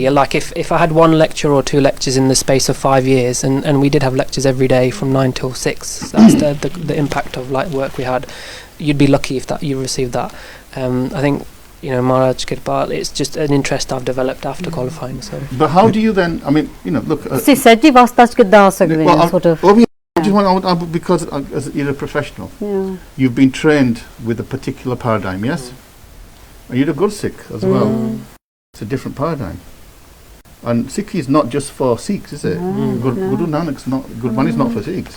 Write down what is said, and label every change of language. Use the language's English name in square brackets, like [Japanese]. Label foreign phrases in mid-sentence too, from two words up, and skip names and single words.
[English] Like if I had 1 lecture or 2 lectures in the space of 5 years, and we did have lectures every day from 9 till 6. That's the impact of like work we had. You'd be lucky if you received that. I think [Punjabi] ਮਹਾਰਾਜ ਕਿਰਪਾ, [English] it's just an interest I've developed after qualifying. So, but how do you then? I mean, look. Saji wasta kidda sakde sort of. Because as you're a professional, you've been trained with a particular paradigm, yes, and you're a Gursikh as well. It's a different paradigm. And Sikhi is not just for Sikhs, is it? Guru Nanak's not, Gurbani is not for Sikhs.